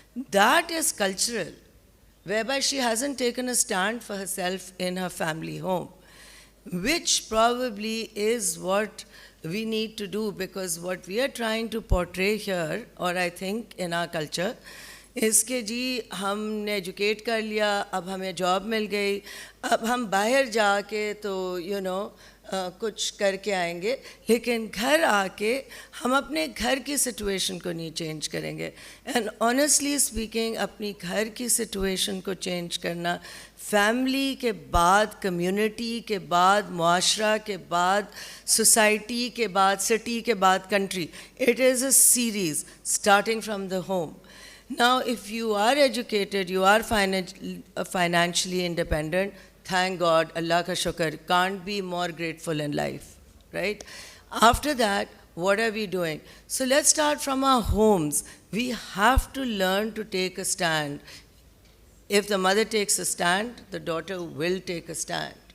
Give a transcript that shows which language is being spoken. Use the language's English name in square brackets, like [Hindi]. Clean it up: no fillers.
[English] That is cultural, whereby she hasn't taken a stand for herself in her family home, which probably is what we need to do, because what we are trying to portray here, or I think in our culture, is [Urdu] کہ جی ہم نے educate کر لیا, اب ہمیں job مل گئی, اب ہم باہر جا کے تو کچھ کر کے آئیں گے, لیکن گھر آ کے ہم اپنے گھر کی سچویشن کو نہیں چینج کریں گے. [English] and honestly speaking, [Urdu] اپنی گھر کی سچویشن کو چینج کرنا فیملی کے بعد, کمیونٹی کے بعد, معاشرہ کے بعد, سوسائٹی کے بعد, سٹی کے بعد country, [English] It is a series starting from the home. Now, if you are educated, you are financially independent, thank God, [Urdu] Allah ka shukr, [English] can't be more grateful in life, right? After that, what are we doing? So let's start from our homes. We have to learn to take a stand. If the mother takes a stand, the daughter will take a stand.